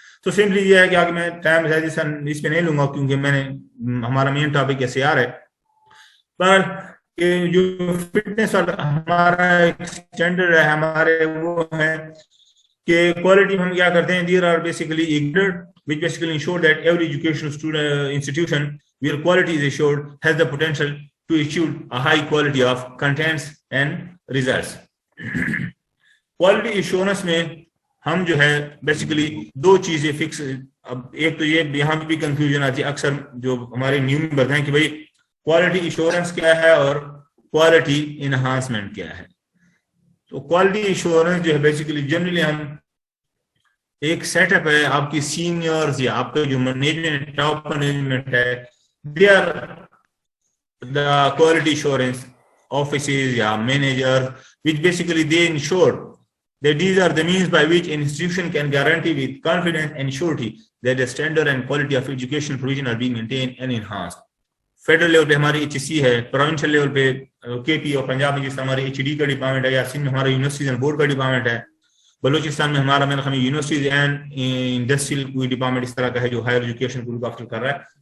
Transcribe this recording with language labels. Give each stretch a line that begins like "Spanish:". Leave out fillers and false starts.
Urdu: تو سمپلی یہ ہے کہ آگے میں ٹائم اس پہ نہیں لوں گا کیونکہ میں نے ہمارا مین ٹاپک ایسے آ رہا ہے، پر جو فٹنس اور ہمارا ایک اسٹینڈرڈ ہے ہمارے وہ ہے کہ کوالٹی ہم کیا کرتے ہیں،
English: There are basically standard which basically ensure that every educational institution where quality is assured has the potential to achieve a high quality of contents and results.
Urdu: quality assurance میں ہم جو ہے بیسیکلی دو چیزیں fix, اب ایک تو یہ یہاں پہ بھی کنفیوژن آتی ہے اکثر جو ہمارے نیو ممبر ہیں کہ بھائی کوالٹی ایشورنس کیا ہے اور کوالٹی انہانسمنٹ کیا ہے. تو کوالٹی ایشورنس جو ہے بیسیکلی جنرلی ہم ایک سیٹ اپ ہے، آپ کی سینئرز یا آپ کا جو مینجمنٹ ٹاپ مینجمنٹ ہے،
English: They are the quality assurance offices یا manager which basically they ensure that these are the means by which an institution can guarantee with confidence and surety that the standard and quality of educational provision are being maintained and enhanced.
Urdu: Federal level پہ ہماری H C ہے، provincial level پہ کے پی اور پنجاب میں جس طرح ہمارے ایچ ڈی کا ڈپارٹمنٹ ہے، یا سندھ میں ہمارا یونیورسٹیز اینڈ بورڈ کا ڈپارٹمنٹ ہے، بلوچستان میں ہمارا میرا خیال یونیورسٹیز اینڈ انڈسٹریل کوئی ڈپارٹمنٹ اس طرح کا ہے جو ہائر ایجوکیشن کو لک آفٹر کر رہا ہے.